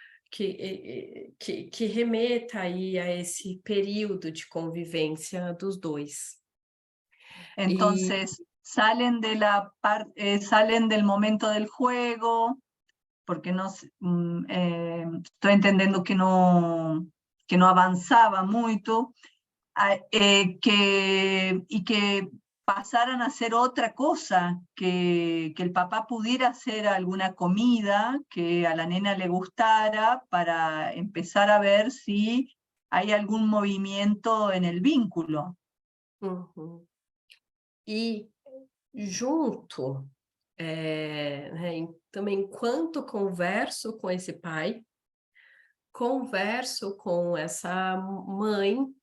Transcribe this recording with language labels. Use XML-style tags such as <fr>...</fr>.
<pt>Que remeta aí a esse período de convivência dos dois.</pt> <es>Entonces, salen salen del momento del juego, porque estoy entendiendo que no avanzaba mucho, y que pasaran a hacer otra cosa, que el papá pudiera hacer alguna comida que a la nena le gustara para empezar a ver si hay algún movimiento en el vínculo. Uhum.</es> <pt>E junto, né, também enquanto converso com esse pai, converso com essa mãe,</pt>